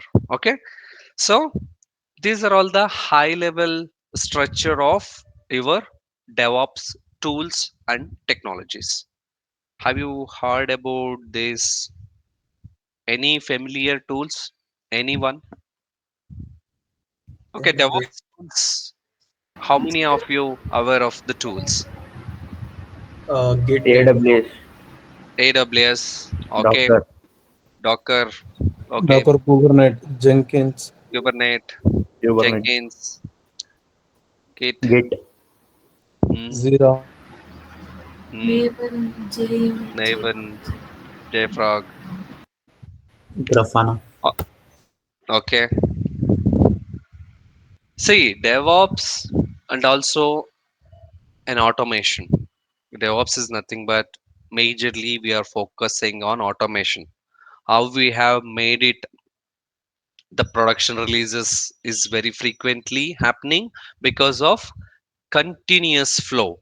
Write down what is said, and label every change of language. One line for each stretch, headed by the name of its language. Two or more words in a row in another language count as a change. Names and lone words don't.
English: Okay, so these are all the high level structure of your DevOps tools and technologies. Have you heard about this? Any familiar tools? Anyone? Okay, DevOps tools. How many of you aware of the tools? Git. AWS, AWS, okay. Docker, Docker, okay. Docker, Kubernetes, Jenkins, Kubernetes, Kubernetes, Jenkins, Git, Git, hmm, Zira, hmm, Maven, J1, Maven, JFrog. Grafana. Okay. See, DevOps and also an automation. DevOps is nothing but majorly we are focusing on automation. How we have made it, the production releases is very frequently happening because of continuous flow.